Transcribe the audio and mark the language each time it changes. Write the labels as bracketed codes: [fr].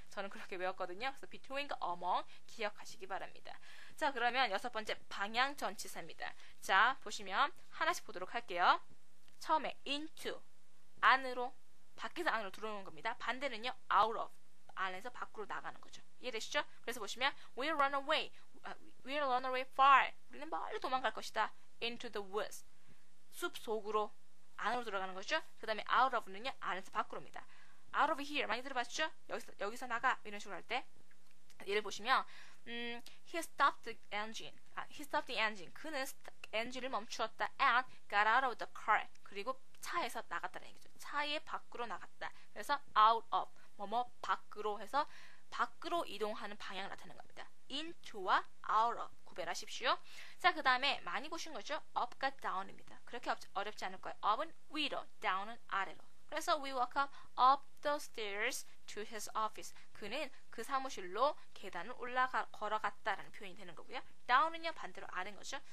[ko] 저는 그렇게 외웠거든요. 그래서 between과 among 기억하시기 바랍니다. 자, 그러면 여섯 번째 방향 전치사입니다. 자, 보시면 하나씩 보도록 할게요. 처음에 into, 안으로, 밖에서 안으로 들어오는 겁니다. 반대는요 out of, 안에서 밖으로 나가는 거죠. 이해되시죠? 그래서 보시면 [en] we'll run away, we'll run away far, [ko] 우리는 멀리 도망갈 것이다. [en] into the woods, [ko] 숲 속으로, 안으로 들어가는 거죠. 그 다음에 out of는요 안에서 밖으로입니다. [en] out of here [ko] 많이 들어봤죠? 여기서 나가 이런 식으로 할 때 예를 보시면 [en] he stopped the engine, [ko] he stopped the engine, 그는 엔진을 멈추었다. [en] and got out of the car, [ko] 그리고 차에서 나갔다는 얘기죠. 차의 밖으로 나갔다. 그래서 out of 뭐뭐 밖으로 해서 밖으로 이동하는 방향을 나타내는 겁니다. into와 out of 구별하십시오. 자, 그 다음에 많이 보신 거죠? up과 down입니다. 그렇게 어렵지 않을 거예요. up은 위로, down은 아래로. [en] 그래서 we walk up the stairs to his office. [ko] 그는 그 사무실로 계단을 걸어갔다라는 표현이 되는 거고요. down은요 반대로 아래인 거죠.